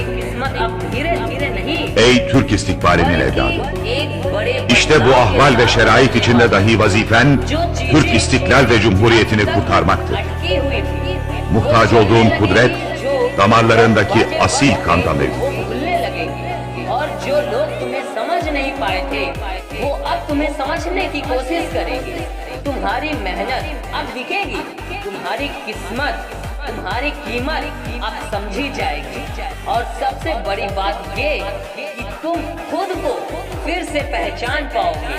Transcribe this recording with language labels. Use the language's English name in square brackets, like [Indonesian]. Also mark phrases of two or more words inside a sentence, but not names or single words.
[Turkish] Ey Türk istikbalinin evladı! İşte bu ahval ve şerait içinde dahi vazifen Türk istiklal ve cumhuriyetini kurtarmaktır. Muhtaç olduğun kudret damarlarındaki asil kanda mevcut. [Hindi] जो लोग तुम्हें समझ नहीं पाए थे वो अब तुम्हें समझने की कोशिश करेंगे। तुम्हारी मेहनत अब दिखेगी, तुम्हारी किस्मत, तुम्हारी कीमत अब समझी जाएगी। और सबसे बड़ी बात ये कि तुम खुद को फिर से पहचान पाओगे।